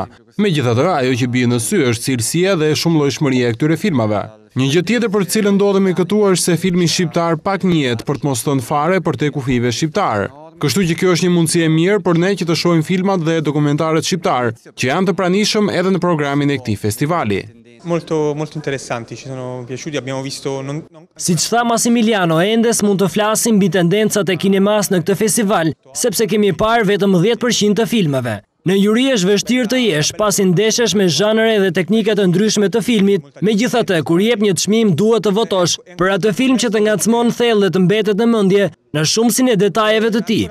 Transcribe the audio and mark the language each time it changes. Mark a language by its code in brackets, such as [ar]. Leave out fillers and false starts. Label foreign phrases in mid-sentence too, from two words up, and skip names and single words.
[sq] Megjithatë, ajo që bie në sy është cilësia dhe shumëllojshmëria e këtyre filmave. Një gjë tjetër për të cilën ndodhemi këtu është se filmi shqiptar pak njihet për të mos thënë fare për te kufive shqiptar. Kështu që kjo është një mundësi e mirë për ne që të shohim filmat dhe dokumentarët shqiptar, që janë të pranishëm edhe në programin e këtij festivali. [it] Molto interessanti, ci sono piaciuti, abbiamo visto [sq] Siç tha Massimiliano, endes mund të flasim mbi tendencat e kinemas në këtë festival, sepse kemi parë vetëm 10% të filmave. Në juri është vështirë të jesh, pasi ndeshesh me zhanre dhe teknikat të ndryshme të filmit, megjithatë, kur jep një çmim duhet të votosh për atë film që të ngacmon thellë dhe të mbetet në mendje në shumësinë e detajeve të tij.